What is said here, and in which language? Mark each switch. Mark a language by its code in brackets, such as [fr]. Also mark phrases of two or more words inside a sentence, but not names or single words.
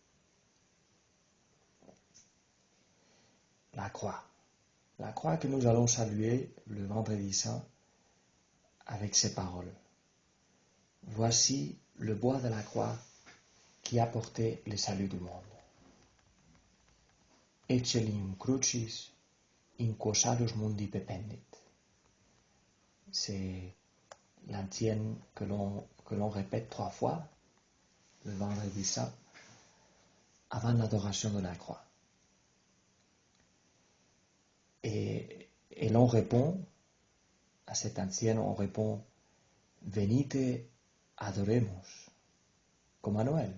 [fr] La croix que nous allons saluer le vendredi saint avec ces paroles. Voici le bois de la croix qui a porté le salut du monde. [la] Eccellium crucis in quo salus mundi pependit. [fr] C'est l'antienne que l'on répète 3 fois le vendredi saint avant l'adoration de la croix. Et l'on répond à cette antienne, on répond [la] venite adoremus, [fr] comme à Noël.